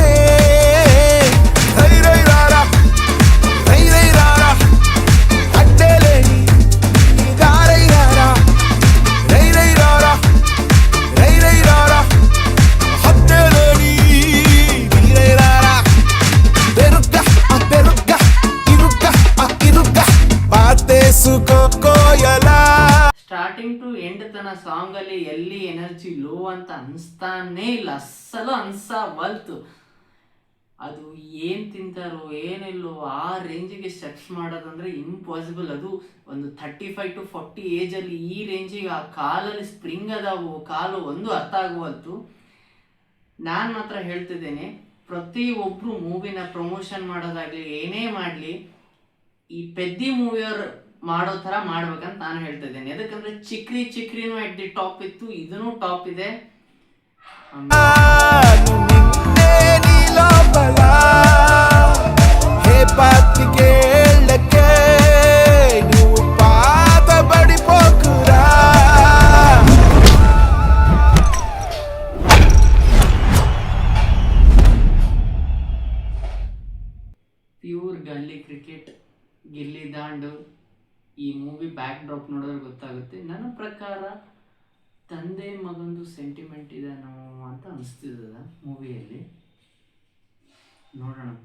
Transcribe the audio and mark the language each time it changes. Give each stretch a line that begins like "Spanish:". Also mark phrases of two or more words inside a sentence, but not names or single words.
Telugu: రై రై రారా రై రై రారా అడ్డేలేని దారై రారా. రై రై రారా రై రై రారా అడ్డేలేని దీరై రారా. పెరుక్క ఆ పెరుక్క ఇరుక్క ఆ ఇరుక్క పాతేసుకోయలా.
English: starting to end
Kannada: ತನ ಸಾಂಗ್ ಅಲ್ಲಿ ಎಲ್ಲಿ
English: energy low
Kannada: ಅಂತ ಅನಿಸ್ತಾನೇ ಇಲ್ಲ, ಅಸ್ಸಲು ಅನ್ಸವಲ್ತು. ಅದು ಏನು ತಿಂತಾರೋ ಏನಿಲ್ಲೋ ಆ ರೇಂಜಿಗೆ ಸ್ಟೆಪ್ಸ್ ಮಾಡೋದಂದ್ರೆ ಇಂಪಾಸಿಬಲ್. ಅದು ಒಂದು 35 to 40 ಏಜಲ್ಲಿ ಈ ರೇಂಜಿಗೆ ಆ ಕಾಲಲ್ಲಿ ಸ್ಪ್ರಿಂಗ್ ಅದಾವು, ಕಾಲು ಒಂದು ಅರ್ಥ ಆಗುವಲ್ತು. ನಾನು ಮಾತ್ರ ಹೇಳ್ತಿದ್ದೇನೆ, ಪ್ರತಿಯೊಬ್ಬರು ಮೂವಿನ ಪ್ರಮೋಷನ್ ಮಾಡೋದಾಗಲಿ ಏನೇ ಮಾಡಲಿ ಈ ಪೆದ್ದಿ ಮೂವಿಯವ್ರು ಮಾಡೋ ಥರ ಮಾಡ್ಬೇಕಂತ ನಾನು ಹೇಳ್ತಾ ಇದ್ದೇನೆ. ಯಾಕಂದ್ರೆ ಚಿಕ್ರಿನೂ
English: at the top
Kannada: ಇತ್ತು, ಇದೂ ಟಾಪ್ ಇದೆ.
Telugu: నిన్నే నీ లోపల హే పాతికేళ్ళకే నువ్వు పాతబడిపోకురా.
English: pure gully cricket,
Kannada: ಗಿಲ್ಲಿ ದಾಂಡು ಈ ಮೂವಿ
English: back drop
Kannada: ನೋಡಿದ್ರೆ ಗೊತ್ತಾಗುತ್ತೆ. ನನ್ನ ಪ್ರಕಾರ ತಂದೆ ಮಗಂದು ಸೆಂಟಿಮೆಂಟ್ ಇದೆನೋ ಅಂತ ಅನಿಸ್ತಿದ್ದದ ಮೂವಿಯಲ್ಲಿ, ನೋಡೋಣಂತ.